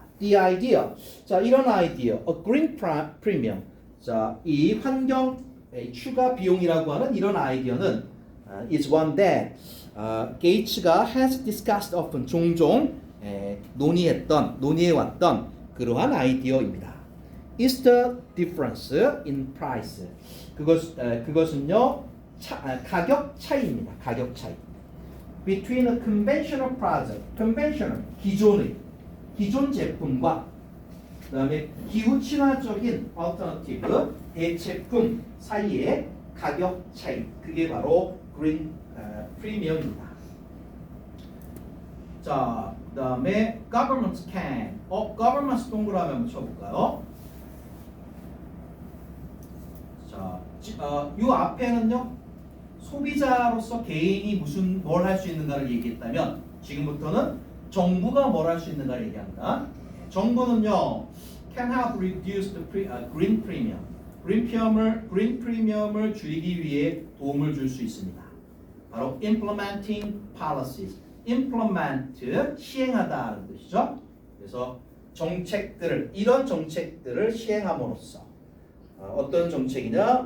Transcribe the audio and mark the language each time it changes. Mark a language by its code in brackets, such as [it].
[en] The idea, [ko] 자 이런 아이디어, [en] a green premium, [ko] 자 이 환경 추가 비용이라고 하는 이런 아이디어는 [en] is one that [ko] 게이츠가 [en] has discussed often [ko] 종종 논의해왔던 그러한 아이디어입니다. [en] Is the difference in price? [ko] 그것은요 가격 차이입니다. [en] Between a conventional product, [ko] conventional 기존 제품과 그다음에 기후 친화적인 alternative 대체품 사이의 가격 차이 그게 바로 green 프리미엄입니다. 자, 그다음에 [en] governments can. [ko] governments 동그라미 한번 쳐볼까요? 자, 요 앞에는요 소비자로서 개인이 무슨 뭘 할 수 있는가를 얘기했다면 지금부터는 정부가 뭘 할 수 있는가를 얘기합니다. 정부는요 [en] can help reduce the green premium. [ko] green premium을 줄이기 위해 도움을 줄 수 있습니다. 바로 [en] implementing policies. [ko] implement 시행하다는 뜻이죠. 그래서 정책들을 이런 정책들을 시행함으로써 어떤 정책이냐?